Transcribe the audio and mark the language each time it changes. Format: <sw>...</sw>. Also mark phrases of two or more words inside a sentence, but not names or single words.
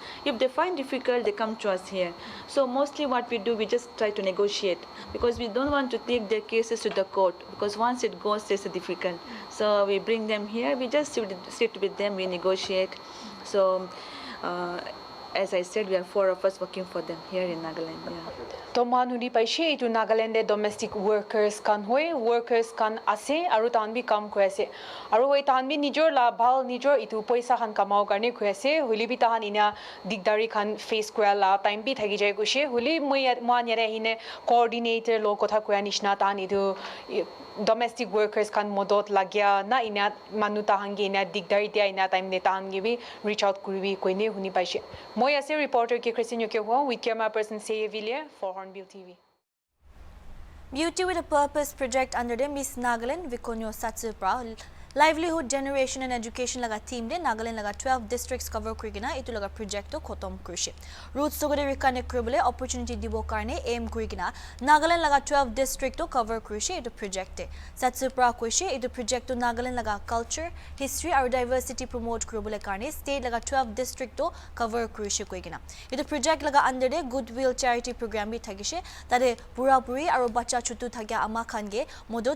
<en>If they find difficult, they come to us here. So mostly what we do, we just try to negotiate, because we don't want to take their cases to the court, because once it goes, it's difficult. So we bring them here, we just sit with them, we negotiate. So as I said, we are 4 of us working for them here in Nagaland.</en> <nag>Toman huni paishe itu Nagaland</nag> <en>domestic workers</en> <nag>kan hoy, workers kan ase aru tan bi kam koi ase. Aru hoi tan bi nijor la bhal nijor itu paisa khan kamao karne koi ase. Holi bi tahan ina digdari khan face koi la time bi thagi jai kushe. Holi man yare hine coordinator lo kotha koi nishna tan itu</nag> <en>domestic workers</en> <nag>kan modot lagya na ina manu tahan ge ina digdari dia ina time ne tahan ge bi</nag> <en>reach out</en> <nag>kuribi koi ne huni paishe. Moi ase reporter ke Christine Yokyo</nag> <en>with camera person Seye Villiers for Hornbill TV.</en> <nag>Beauty with a Purpose</nag> <en>project under the</en> <nag>Miss Nagaland Vikonyo Satsupra</nag> <en>livelihood generation and education</en> <nag>laga team de Nagaland laga 12 districts cover kurigina itu laga project to khotom kurishi roots to gode reconnect kuribole opportunity dibo karne aim kurigina Nagaland laga 12 district to cover kurishi itu project Satsupra kurishi itu project to Nagaland laga culture history or diversity promote kuribole karne state laga 12 district to cover kurishi kurigina itu project laga under de</nag> <en>goodwill charity program</en> <nag>bi thagishe tade pura puri aru bacha chutu thagya ama khange modot</nag>